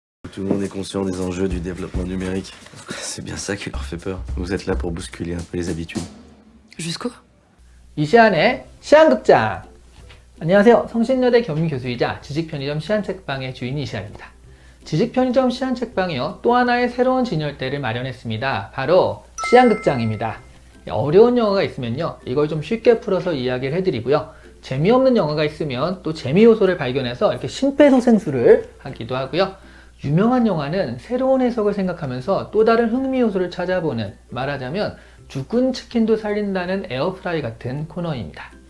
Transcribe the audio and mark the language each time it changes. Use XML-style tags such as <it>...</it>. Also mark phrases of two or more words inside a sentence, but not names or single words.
<fr>tout le monde est conscient des enjeux du développement numérique. C'est bien ça qui leur fait peur. Vous êtes là pour bousculer un peu les habitudes. Jusqu'où?</fr> <ko>이시안의 시안극장. 안녕하세요. 성신여대 겸임교수이자 지식편의점 시안책방의 주인 이시안입니다. 지식편의점 시안책방이요, 또 하나의 새로운 진열대를 마련했습니다. 바로 시안극장입니다. 어려운 영어가 있으면요, 이걸 좀 쉽게 풀어서 이야기를 해드리고요, 재미없는 영어가 있으면 또 재미 요소를 발견해서 이렇게 심폐소생술을 하기도 하고요, 유명한 영화는 새로운 해석을 생각하면서 또 다른 흥미 요소를 찾아보는, 말하자면 죽은 치킨도 살린다는 에어프라이 같은 코너입니다.</ko>